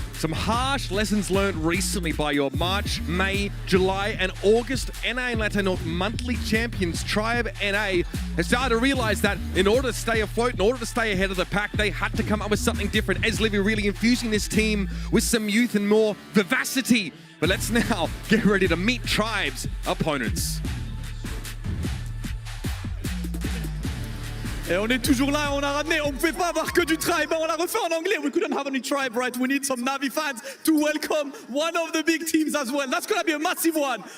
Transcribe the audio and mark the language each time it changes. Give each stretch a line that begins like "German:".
English: Some harsh lessons learned recently by your March, May, July, and August NA and LATAM North monthly champions, Tribe NA, has started to realize that in order to stay afloat, in order to stay ahead of the pack, they had to come up with something different. Aslibi really infusing this team with some youth and more vivacity. But let's now get ready to meet Tribe's opponents.
French: Et on est toujours là, on a ramené, on ne pouvait pas avoir que du Tribe, on l'a refait en anglais.
English: We couldn't have any Tribe, right? We need some NAVI fans to welcome one of the big teams as well. That's gonna be a massive one.